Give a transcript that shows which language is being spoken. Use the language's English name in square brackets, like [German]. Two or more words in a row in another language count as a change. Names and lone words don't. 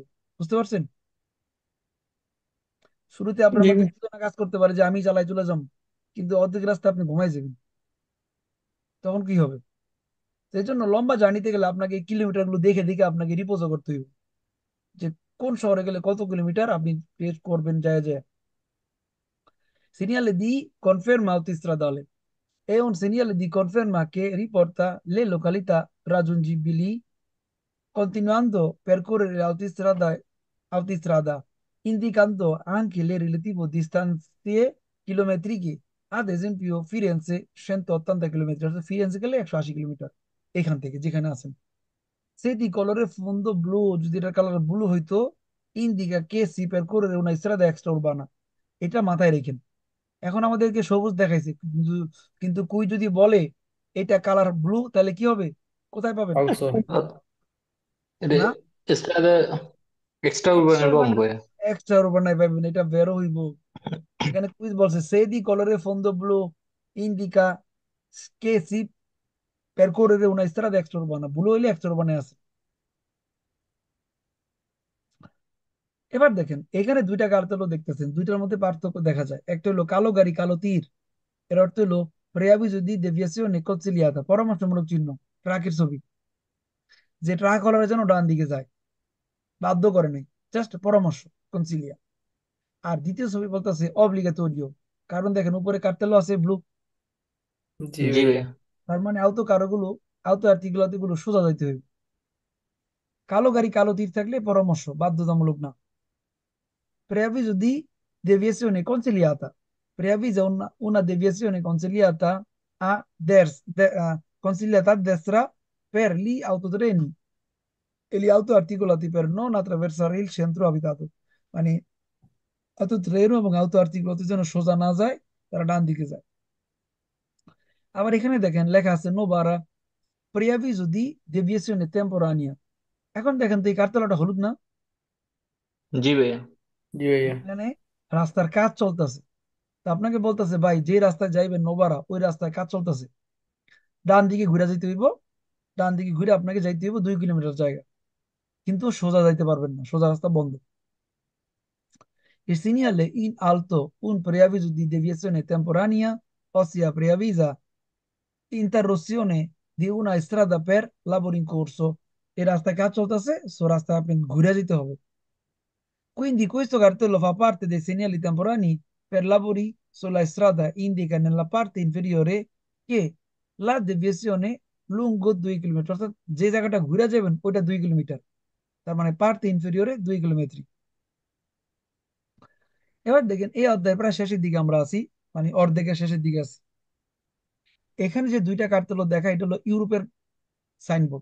[Bangla] বুঝতে পারছেন? শুরুতে আপনার জি মধ্যে চেতনা কাজ করতে পারে যে আমি চালাই চলে যাবো, কিন্তু অর্ধেক রাস্তা আপনি ঘুমাই যাবেন। তখন কি হবে? সেই জন্য লম্বা জার্নিতে গেলে আপনাকে এই কিলোমিটার গুলো দেখে দেখে আপনাকে রিপোজও করতে হবে, যে কোন শহরে গেলে কত কিলোমিটার আপনি টেস্ট করবেন যায় যায়। [Italian] Segnale di conferma autostradale. È un segnale di conferma che riporta le località raggiungibili continuando a percorrere l'autostrada, indicando anche le relative distanze chilometriche. Ad esempio, [Bangla] Firenze 180 কিলোমিটার, অর্থাৎ ফিরেন্সে গেলে 180 কিলোমিটার এখান থেকে যেখানে আছেন। [Italian] Se di colore fondo blu, [Bangla] যদি এটার কালার ব্লু হইতো, [Italian] indica che si percorrere una strada extraurbana। [Bangla] এটা মাথায় রেখেন। এখন আমাদেরকে সবুজ দেখাইছে, কিন্তু কিন্তু কুই যদি বলে এটা কালার ব্লু, তাহলে কি হবে? কোথায় পাবেন? অলসো। এটা না, [Italian] strada extra [Bangla] উরবানের পাবো। এক্সট্রা উর্বানায় পাবেন, এটা বেরো হইব। এখানে কুইজ বলছে [Italian] se di colore fondo blu indica che si percorrere una strada extraurbana, [Bangla] ব্লু হইলে [Italian] extra urbane [Bangla] আছে। এবার দেখেন এখানে দুইটা কার্তেলো দেখতেছেন, দুইটার মধ্যে পার্থক্য দেখা যায়। একটা হলো কালো গাড়ি কালো তীর, এর অর্থ হলো [Italian] preavviso di deviazione consigliata, [Bangla] পরামর্শমূলক চিহ্ন, ট্রাকের ছবি, যে ট্রাক হলার যেন ডান দিকে যায়, বাধ্য করে নাই, জাস্ট পরামর্শ, কনসিলিয়া। আর দ্বিতীয় ছবি বলতেছে অব্লিগাটোরিও, কারণ দেখেন উপরে কার্তেলো আছে ব্লু। জি জি ভাইয়া। ভাইয়া। তার মানে আউতো আর্টিকুলাতে গুলো সোজা যাইতে হবে। কালো গাড়ি কালো তীর থাকলে পরামর্শ, বাধ্যতামূলক না। [Italian] preavviso di deviazione consigliata, preavvisa una deviazione consigliata a destra per gli autotreni e gli auto articolati per non attraversare il centro abitato। [Bangla] মানে অত ট্রেন এবং আউতো আর্টিকুলাতে যেন সোজা না যায়, তারা ডান দিকে যায়। আবার এখানে দেখেন লেখা আছে নোবারা [Italian] preavviso di deviazione temporanea। [Bangla] এখন দেখেন তো এই কার্তলাটা হলুদ না? জি ভাইয়া। জি ভাইয়া। এখানে রাস্তার কাজ চলতেছে। তা আপনাকে বলতেছে ভাই যে রাস্তায় যাইবেন নোবারা, ওই রাস্তায় কাজ চলতেছে, ডান দিকে ঘুরে যেতে হইব। ডান দিকে ঘুরে আপনাকে যাইতে হইব 2 কিলোমিটার জায়গা, কিন্তু সোজা যাইতে পারবেন না, সোজা রাস্তা বন্ধ। [Italian] Il segnale in alto un preavviso di deviazione temporanea, ossia preavvisa interruzione di una strada per lavoro in corso। [Bangla] এই রাস্তায় কাজ চলতেছে, সো রাস্তায় আপনি ঘুরে যেতে হবে। [Italian] Quindi questo cartello fa parte dei segnali temporanei per lavori sulla strada, indica nella parte inferiore che la deviazione lungo 2 কিলোমিটার, [Bangla] অর্থাৎ যে জায়গাটা ঘুরে যাবেন ওইটা 2 কিলোমিটার। তার মানে [Italian] parte inferiore [Bangla] 2 কিলোমিটার। এবার দেখেন এই অধ্যায় প্রায় শেষের দিকে আমরা আছি, মানে অর্ধেকের শেষের দিকে আছি। এখানে যে দুইটা কার্তেল দেখা, এটা হলো ইউরোপের সাইনবোর্ড।